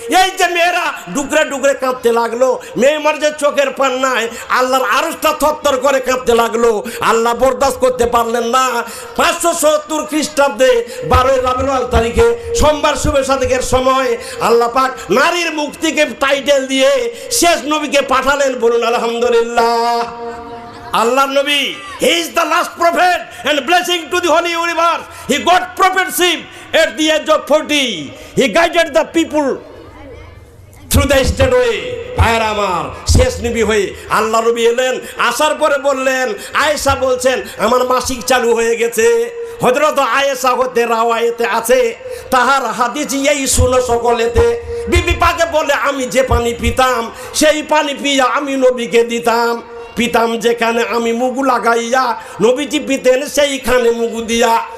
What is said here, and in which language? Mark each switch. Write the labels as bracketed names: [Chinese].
[Bangla] এই যে মেয়েরা ডুকরে ডুকরে কাঁদতে লাগলো, মেয়ে মার যে চোখের পান নাই, আল্লাহর আরশটা থরথর করে কাঁদতে লাগলো। আল্লাহ বরদাস্ত করতে পারলেন না। 570 খ্রিস্টাব্দে 12 রবিউল আউয়াল তারিখে সোমবার শুভ সাদেকের সময় আল্লাহ পাক নারীর মুক্তিকে টাইটেল দিয়ে শেষ নবীকে পাঠালেন। বলুন আলহামদুলিল্লাহ। আল্লাহর নবী, [English] he is the last prophet and blessing to the holy universe. He got prophetship at the age of 40. He guided the people through the straight way. [Bangla] ভাইয়ের আমার, শেষ নবী হয়ে আল্লাহ নবী এলেন। আসার পরে বললেন, আয়েশা বলছেন আমার মাসিক চালু হয়ে গেছে। হযরত আয়েশা হতে রাওয়ায়েতে আছে, তাহার হাদিস এই শুনো সকলেতে। বিবি পাকে বলে আমি যে পানি পিতাম সেই পানি পিয়া আমি নবীকে দিতাম, পিতাম যেখানে আমি মুগু লাগাইয়া নবীজি পিতেন সেইখানে মুগু দিয়া।